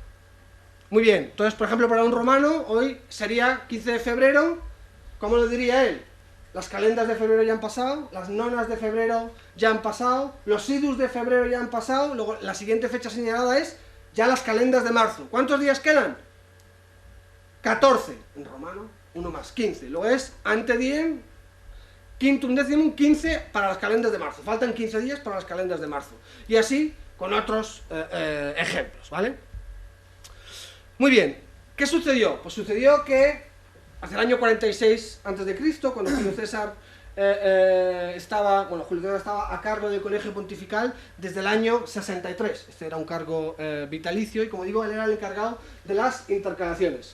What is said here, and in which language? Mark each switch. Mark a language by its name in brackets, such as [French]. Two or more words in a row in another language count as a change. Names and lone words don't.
[Spanish] Muy bien, entonces por ejemplo para un romano hoy sería 15 de febrero, ¿cómo lo diría él? Las calendas de febrero ya han pasado, las nonas de febrero ya han pasado, los idus de febrero ya han pasado, luego la siguiente fecha señalada es ya las calendas de marzo. ¿Cuántos días quedan? 14 en romano. 1 más 15, lo es [Latin] ante diem, quintum decimum, [Spanish] 15 para las calendas de marzo, faltan 15 días para las calendas de marzo, y así con otros ejemplos, ¿vale? Muy bien, ¿qué sucedió? Pues sucedió que hacia el año 46 a.C., cuando Julio César Julio César estaba a cargo del colegio pontifical desde el año 63, este era un cargo vitalicio, y como digo, él era el encargado de las intercalaciones.